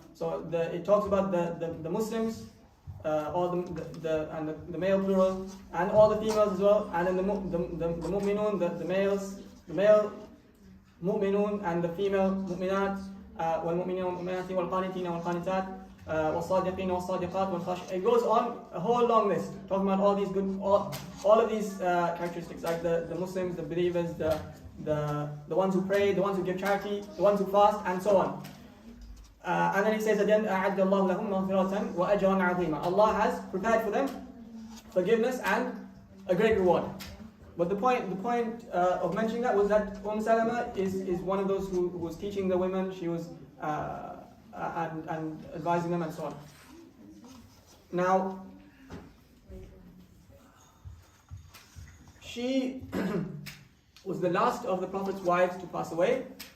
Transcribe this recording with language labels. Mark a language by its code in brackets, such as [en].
[en] So it talks about the Muslims, all the male plural, and all the females as well, and then the mu'minun, the males, the male mu'minun and the female mu'minat, [ar] والمؤمنين والمؤمنات والقانتين والقانتات والصادقين والصادقات والخاشعين. [en] It goes on a whole long list, talking about all of these characteristics, like the Muslims, the believers, the ones who pray, the ones who give charity, the ones who fast, and so on. And then he says again, [ar] أعد الله لهم مغفرة وأجرا عظيما. [en] Allah has prepared for them forgiveness and a great reward. But the point of mentioning that was that Salama is one of those who was teaching the women. She was and advising them and so on. Now, she was the last of the Prophet's wives to pass away.